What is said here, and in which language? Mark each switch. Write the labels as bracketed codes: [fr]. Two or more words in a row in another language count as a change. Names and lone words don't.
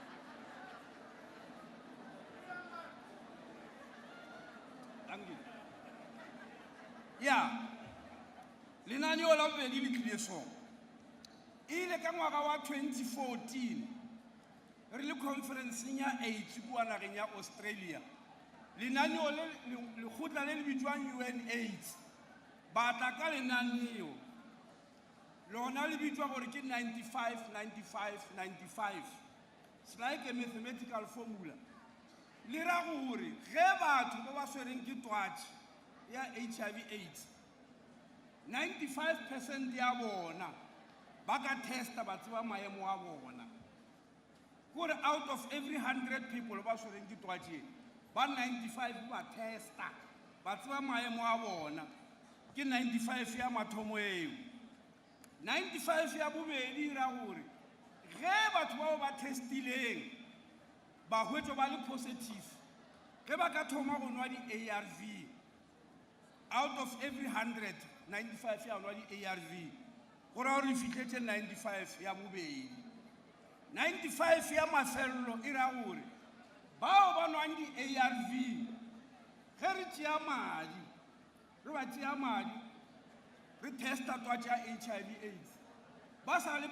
[nso] ya lenaneo la bobedi le tlile so ile ka ngwaga wa 2014 re le conferenceng ya AIDS kua nageng ya Australia lenaneo le lekgotla le le bitswang UNAIDS ba tla ka lenaneo lona le bitswa gore ke 95-95-95 [en] it's like a mathematical formula [nso] le ra gore ge batho ba ba swereng ke twatši ya HIV AIDS 95% ya bona ba ka testa ba tseba maemo a bona gore [en] out of every 100 people [nso] ba swereng ke twatši ba 95 ba testa ba tseba maemo a bona ke 95 ya mathomo eo 95 ya bobedi ra gore ge batho bao ba testileng ba hwetšwa ba le positive ge ba ka thoma go nwa di-ARV [en] out of every 100 [nso] 95 ya nwa di-ARV go ra gore re fitlhetse 95 ya bobedi 95 ya mafelelo e ra gore bao ba nwang di-ARV ge re tšea madi re ba tšea madi re testa twatši ya HIV AIDS ba sa le